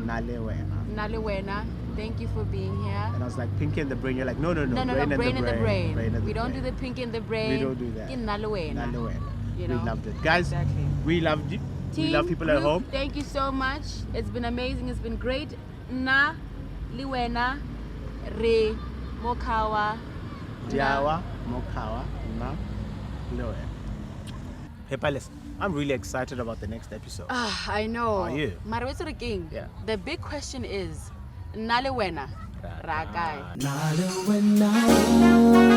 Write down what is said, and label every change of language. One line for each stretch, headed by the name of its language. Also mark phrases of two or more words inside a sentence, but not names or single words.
English: Nna Le Wena. Nna Le Wena, thank you for being here. And I was like, Pinky and the Brain. You're like, no, No, brain in the brain. Brain in We the don't do brain. the pink in the brain. We don't do that. Nna Le Wena. Nna Le Wena. You We know? loved it. Guys, Exactly. we loved you. We Team, love people at group, home. Thank you so much. It's been amazing. It's been great. Nna Le Wena, Re Mokawa. Diawa, Mokawa, Nna Le Wena. Hey, Palesa, I'm really excited about the next episode. Ah, I know. Are you? Marwetso King. Yeah. The big question is, Nna Le Wena, Rakai. Nna Le Wena.